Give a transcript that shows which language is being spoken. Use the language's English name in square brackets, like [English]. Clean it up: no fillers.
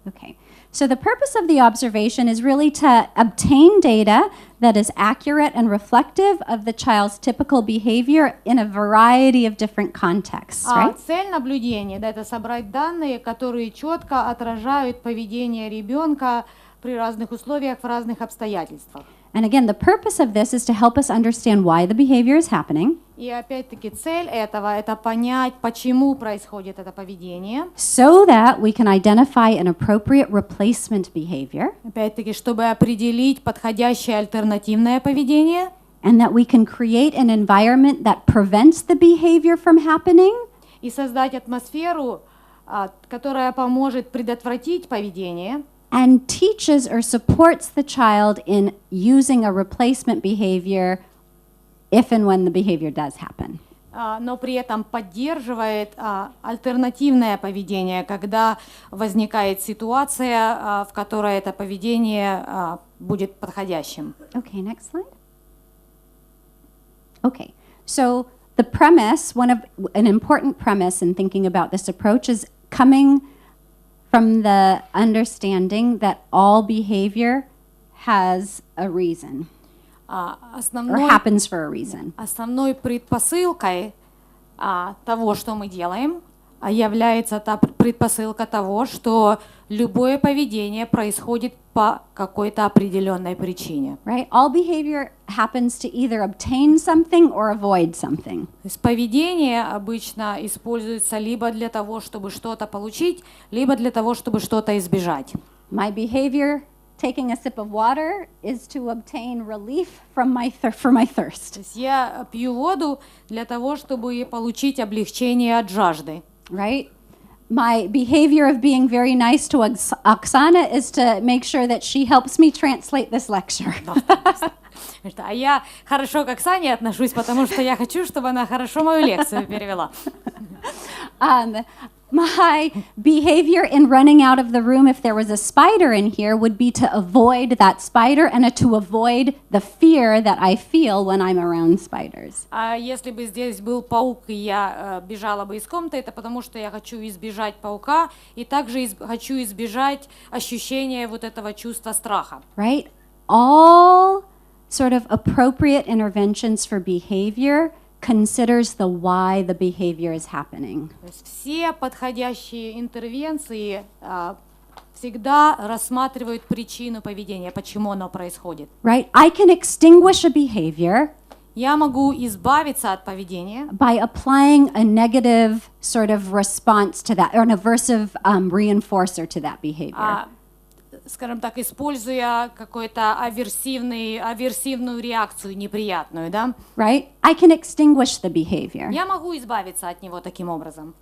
[English] Okay, so the purpose of the observation is really to obtain data that is accurate and reflective of the child's typical behavior in a variety of different contexts, right? [Russian] Цель наблюдения, да, это собрать данные, которые четко отражают поведение ребенка при разных условиях, в разных обстоятельствах. [English] And again, the purpose of this is to help us understand why the behavior is happening, [Russian] И опять-таки цель этого – это понять, почему происходит это поведение. [English] so that we can identify an appropriate replacement behavior, [Russian] Опять-таки, чтобы определить подходящее альтернативное поведение. [English] and that we can create an environment that prevents the behavior from happening, [Russian] И создать атмосферу, которая поможет предотвратить поведение. [English] and teaches or supports the child in using a replacement behavior if and when the behavior does happen. [Russian] Но при этом поддерживает альтернативное поведение, когда возникает ситуация, в которой это поведение будет подходящим. [English] Okay, next slide. Okay, so the premise, an important premise in thinking about this approach is coming from the understanding that all behavior has a reason or happens for a reason. [Russian] Основной предпосылкой того, что мы делаем, является та предпосылка того, что любое поведение происходит по какой-то определенной причине. [English] Right? All behavior happens to either obtain something or avoid something. [Russian] То есть поведение обычно используется либо для того, чтобы что-то получить, либо для того, чтобы что-то избежать. [English] My behavior, taking a sip of water, is to obtain relief from for my thirst. [Russian] То есть я пью воду для того, чтобы получить облегчение от жажды. [English] Right? My behavior of being very nice to Oksana is to make sure that she helps me translate this lecture. [Russian] А я хорошо к Оксане отношусь, потому что я хочу, чтобы она хорошо мою лекцию перевела. [English] My behavior in running out of the room if there was a spider in here would be to avoid that spider and to avoid the fear that I feel when I'm around spiders. [Russian] А если бы здесь был паук, и я бежала бы из комнаты, это потому что я хочу избежать паука и также хочу избежать ощущения вот этого чувства страха. [English] Right? All sort of appropriate interventions for behavior considers the why the behavior is happening. [Russian] То есть все подходящие интервенции всегда рассматривают причину поведения, почему оно происходит. [English] Right? I can extinguish a behavior [Russian] Я могу избавиться от поведения [English] by applying a negative sort of response to that, or an aversive reinforcer to that behavior. [Russian] Скажем так, используя какую-то аверсивную реакцию неприятную, да? [English] Right? I can extinguish the behavior. [Russian] Я могу избавиться от него таким образом.